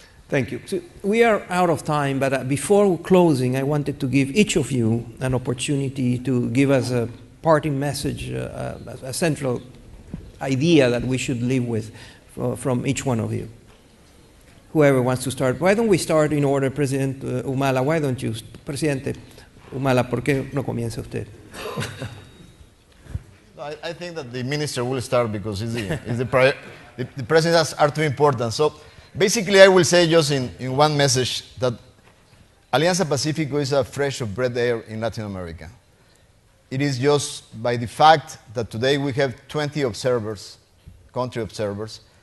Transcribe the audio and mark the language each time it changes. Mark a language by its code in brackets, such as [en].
[en] Thank you. So we are out of time, but before closing, I wanted to give each of you an opportunity to give us a parting message, a central idea that we should live with from each one of you. Whoever wants to start. Why don't we start in order, President Humala? Why don't you, Presidente? [es] Humala, ¿por qué no comienza usted? [en] No, I think that the minister will start because the presidents are too important. So basically I will say just in one message that Alianza Pacifico is a fresh of breath air in Latin America. It is just by the fact that today we have 20 observers, country observers.